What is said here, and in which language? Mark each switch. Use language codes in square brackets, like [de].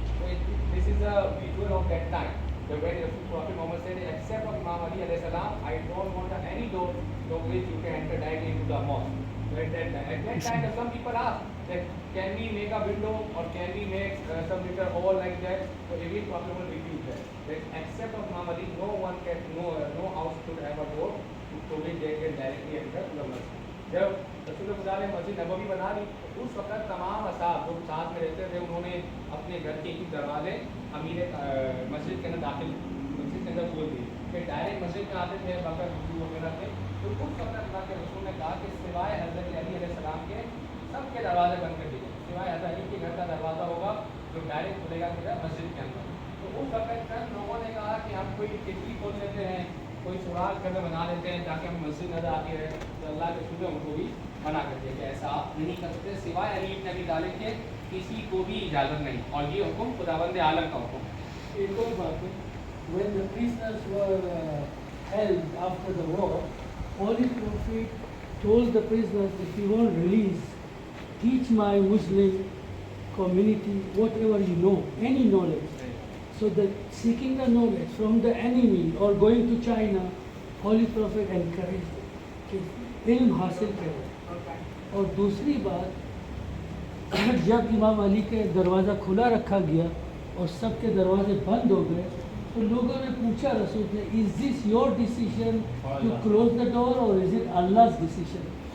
[en] So this is a visual of that time. The way Prophet Muhammad said, except of Imam Ali alayhi salam, I don't want any door through which you can enter directly into the mosque. So at that time, some people asked that can we make a window or can we make some little hole like that? So even Prophet Muhammad refused that. That except of Imam Ali, no one can, no house should have a door through which they can directly enter the mosque. [ur] جب رسول خدا نے مسجد نبوی بنا لی تو اس وقت تمام اصحاب جو ساتھ میں رہتے تھے انہوں نے اپنے گھر کے ہی دروازے امیر مسجد کے اندر داخل مسجد کے اندر کھول دیے، پھر ڈائریکٹ مسجد میں آتے تھے بکر وغیرہ تھے۔ تو اس وقت اللہ کے رسول نے کہا کہ سوائے حضرت علی علیہ السلام کے سب کے دروازے بند کر دیے، سوائے حضرت علی کے گھر کا دروازہ ہوگا جو ڈائریکٹ کھلے گا کدھر؟ مسجد کے اندر۔ تو اس وقت چند لوگوں نے کہا کہ ہم کوئی کھڑکی کھول لیتے ہیں، کوئی سوراخ گھر میں بنا لیتے ہیں تاکہ ہم مسجد نظر آتی رہے، تو اللہ کے رسول نے ان کو بھی منع کر دیا کہ ایسا آپ نہیں کر سکتے، سوائے علی بن ابی طالب کے کسی کو بھی اجازت نہیں، اور یہ حکم خداوند عالم کا حکم ہے۔ ایک اور بات ہے، [en] when the prisoners were held after the war, Holy Prophet told the prisoners, if you want release, teach my Muslim community whatever you know, any knowledge. So that seeking the knowledge from the enemy or going to China, Holy Prophet encouraged [ur] کہ علم حاصل کرے۔ اور دوسری بات، جب امام علی کے دروازہ کھلا رکھا گیا اور سب کے دروازے بند ہو گئے تو لوگوں نے پوچھا رسول سے، [en] Is this your decision to close the door اور is it Allah's decision?